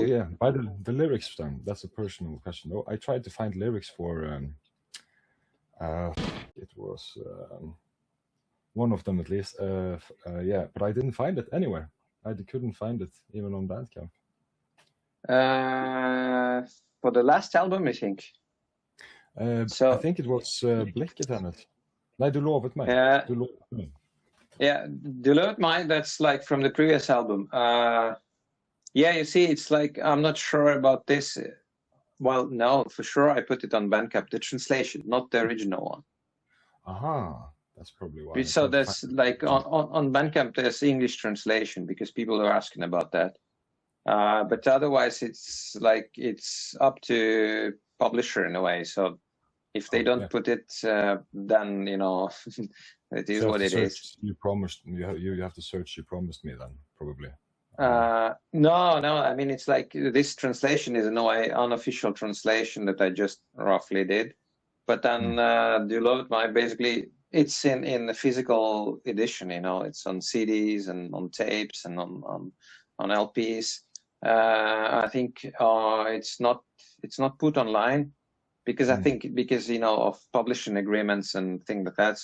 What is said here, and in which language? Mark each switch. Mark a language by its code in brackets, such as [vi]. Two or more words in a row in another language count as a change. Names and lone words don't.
[en] yeah, by the lyrics then, that's a personal question. Oh, I tried to find lyrics for it was one of them at least. Yeah, but I didn't find it anywhere. I couldn't find it even on Bandcamp. For the last album, I think. So I think it was Blikket Hennes. [da] Nej, du lovet mig. Du lovet mig. [en] Yeah, Du lovet mig, that's like from the previous album. Yeah, you see, it's like, I'm not sure about this. Well, no, for sure I put it on Bandcamp, the translation, not the original one. Aha, that's probably why. So there's like, on Bandcamp, there's English translation because people are asking about that. But otherwise, it's like, it's up to publisher in a way. So if they don't put it, then, you know, it is what it is. You promised, you have to search, you promised me then, probably. No, I mean, it's like this translation is in a way unofficial translation that I just roughly did. But then Du lovet mig, basically, it's in the physical edition, you know, it's on CDs and on tapes and on LPs. I think it's not put online because I think because, you know, of publishing agreements and things like that.